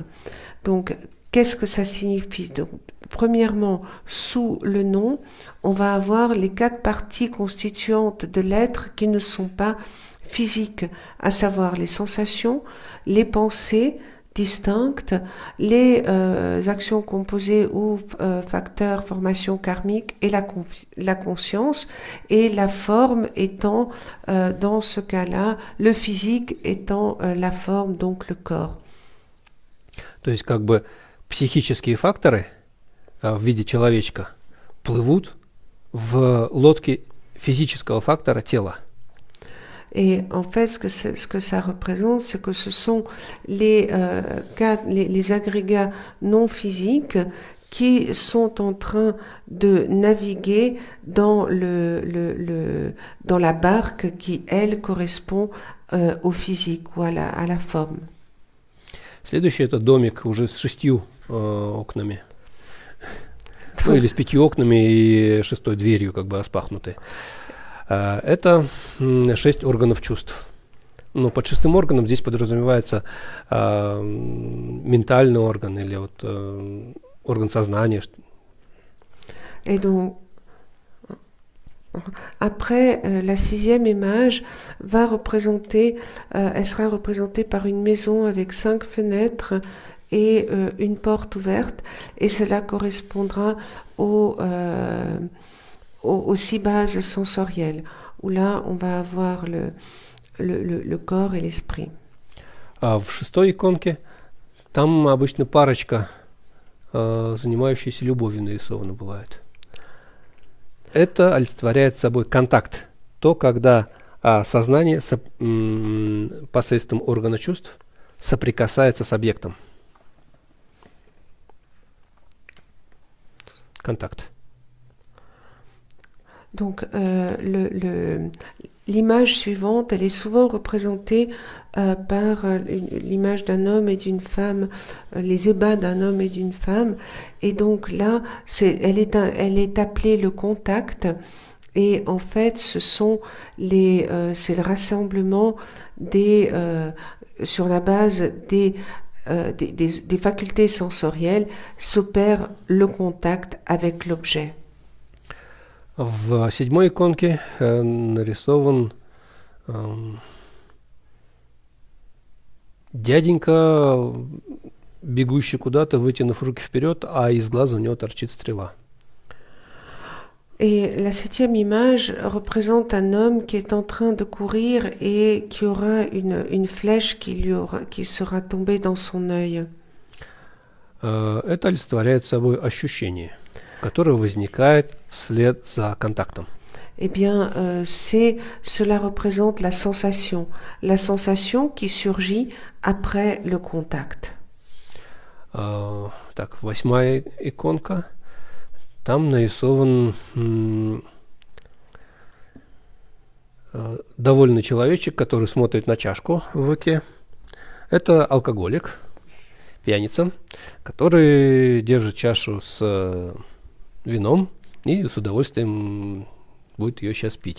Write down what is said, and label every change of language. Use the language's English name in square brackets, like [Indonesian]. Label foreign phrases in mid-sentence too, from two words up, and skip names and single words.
[French] Donc, qu'est-ce que ça signifie? Donc, premièrement, sous le nom, on va avoir les 4 parties constituantes de l'être qui ne sont pas physiques, à savoir les sensations, les pensées distinctes, les actions composées ou facteurs, formations karmiques et la conscience, et la forme étant, dans ce cas-là, le physique étant la forme, donc le corps. [Russian] То есть как бы психические факторы в виде человечка плывут в лодке физического фактора тела. [French] Et en fait, ce que ça représente, c'est que ce sont les agrégats non physiques qui sont en train de naviguer dans dans la barque qui, elle, correspond au physique ou à la forme. [Russian] Следующий – это домик уже с 6 окнами. Ну, или с 5 окнами и 6 дверью, как бы распахнутой. Это 6 органов чувств. Ну, под шестым органом здесь подразумевается ментальный орган или вот орган сознания. [French] Et donc, après, la sixième image va représenter, elle sera représentée par une maison avec 5 fenêtres et une porte ouverte, et cela correspondra aux 6 bases sensorielles, où là, on va avoir le corps et l'esprit. [Russian] А в шестой иконке там обычно парочка, занимающаяся любовью, нарисована бывает. Это олицетворяет собой контакт. То, когда сознание посредством органа чувств соприкасается с объектом. Контакт. [French] Donc, l'image suivante, elle est souvent représentée par l'image d'un homme et d'une femme, les ébats d'un homme et d'une femme. Et donc là, elle est appelée le contact. Et en fait, c'est le rassemblement sur la base des facultés sensorielles, s'opère le contact avec l'objet. [Russian] В седьмой иконке нарисован дяденька, бегущий куда-то, вытянув руки вперед, а из глаза у него торчит стрела. [French] Et la septième image représente un homme qui est en train de courir et qui aura une flèche qui sera tombée dans son œil. [Russian] Это олицетворяет собой ощущение, которое возникает вслед за контактом. [French] Eh bien, cela représente la sensation qui surgit après le contact. [Russian] Так, восьмая иконка. Там нарисован довольный человечек, который смотрит на чашку в руке. Это алкоголик, пьяница, который держит чашу с вином и с удовольствием будет ее сейчас пить.